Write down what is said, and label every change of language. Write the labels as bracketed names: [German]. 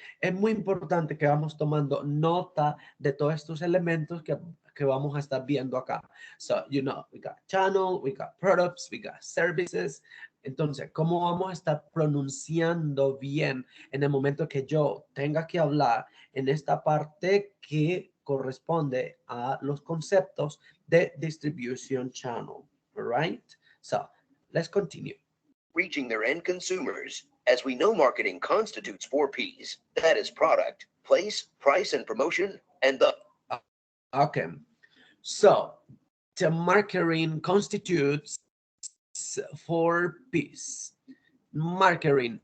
[Spanish] Es muy importante que vamos tomando nota de todos estos elementos que vamos a estar viendo acá. [English] So, you know, we got channel, we got products, we got services. [Spanish] Entonces, ¿cómo vamos a estar pronunciando bien en el momento que yo tenga que hablar en esta parte que corresponde a los conceptos de distribution channel? [English] All right? So, let's continue. Reaching their end consumers. As we know, marketing constitutes 4 P's. That is product, place, price, and promotion, and the. Okay. So, the marketing constitutes 4 P's. Marketing.